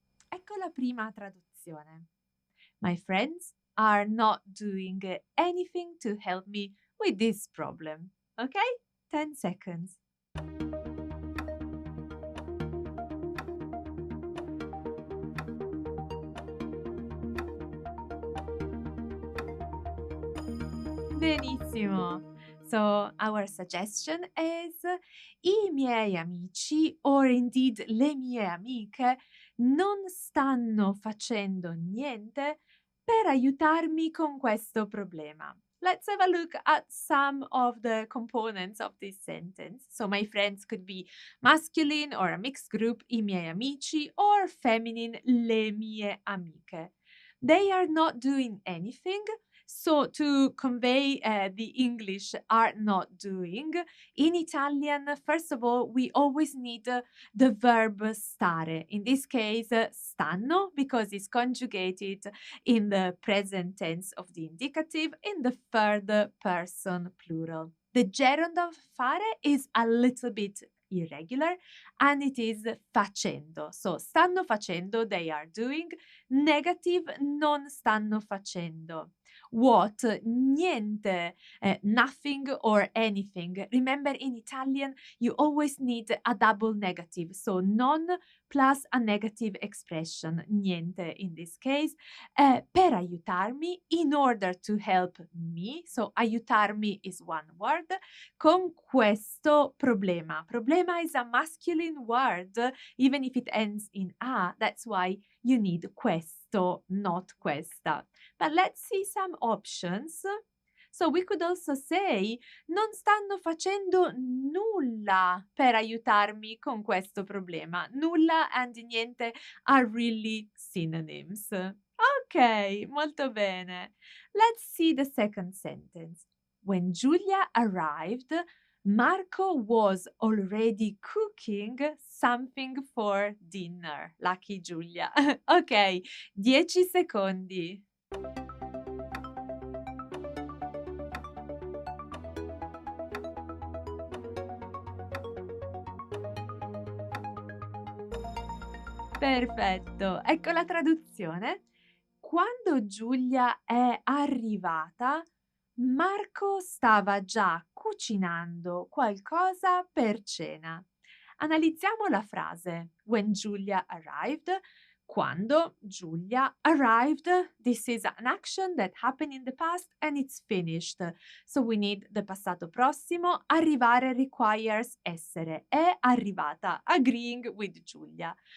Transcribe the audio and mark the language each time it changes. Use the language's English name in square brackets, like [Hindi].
[Italian] Ecco la prima traduzione. [English] My friends are not doing anything to help me with this problem. Okay? 10 seconds. [Italian] Benissimo. [English] So our suggestion is [Italian] I miei amici, [English] or indeed [Italian] le mie amiche, non stanno facendo niente per aiutarmi con questo problema. [English] Let's have a look at some of the components of this sentence. So my friends could be masculine or a mixed group, [Italian] I miei amici, [English] or feminine, [Italian] le mie amiche. [English] They are not doing anything. So to convey the English are not doing, in Italian, first of all, we always need the verb stare. In this case, stanno, because it's conjugated in the present tense of the indicative in the third person plural. The gerund of fare is a little bit irregular and it is facendo. So [Italian] stanno facendo, [English] they are doing. Negative, [Italian] non stanno facendo. [English] What? Niente, nothing or anything. Remember, in Italian, you always need a double negative. So non plus a negative expression, niente in this case. [Italian] Per aiutarmi, [English] in order to help me. So aiutarmi is one word. [Italian] Con questo problema. [English] Problema is a masculine word, even if it ends in a. That's why you need questo, not questa. But let's see some options. So we could also say, [Italian] non stanno facendo nulla per aiutarmi con questo problema. [English] Nulla and niente are really synonyms. [Italian] Ok, molto bene. [English] Let's see the second sentence. When Giulia arrived, Marco was already cooking something for dinner. Lucky Giulia. Ok, [Italian] 10 secondi. Perfetto, ecco la traduzione. Quando Giulia è arrivata, Marco stava già cucinando qualcosa per cena. Analizziamo la frase. [English] When Julia arrived. [Italian] Quando Giulia [English] arrived, this is an action that happened in the past and it's finished. So we need the passato prossimo. Arrivare requires essere. [Italian] È arrivata, [English] agreeing with Giulia.